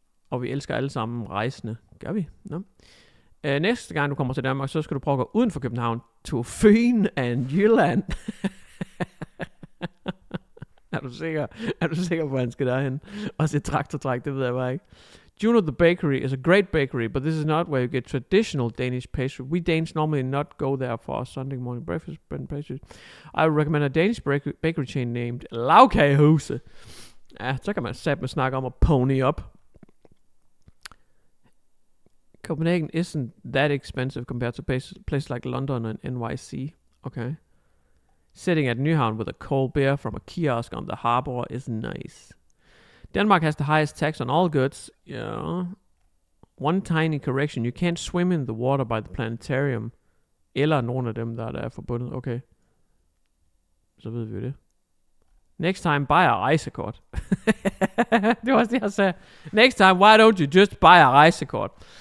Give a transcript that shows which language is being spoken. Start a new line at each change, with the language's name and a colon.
Danish: Og vi elsker alle sammen rejsende. Gør vi? No. Næste gang du kommer til Danmark, så skal du prøve at gå uden for København.
English: To Fyn and Jylland.
Danish: Er du sikker på, at han skal derhen? Og se traktortræk, det ved jeg bare ikke.
English: Juno the bakery is a great bakery, but this is not where you get traditional Danish pastry. We Danes normally not go there for our Sunday morning breakfast and pastries. I would recommend a Danish bakery chain named Lavkagehuse.
Danish: Ja, så kan man satme snakke om at
English: pony up. Copenhagen isn't that expensive compared to places like London and NYC. Okay. Sitting at Nyhavn with a cold beer from a kiosk on the harbor is nice. Denmark has the highest tax on all goods. Yeah. One tiny correction. You can't swim in the water by the planetarium.
Danish: Eller nogen af dem, der er forbundet. Okay. Så ved vi jo det.
English: Next time, buy a rejsekort.
Danish: Det var også det, jeg sagde.
English: Next time, why don't you just buy a rejsekort?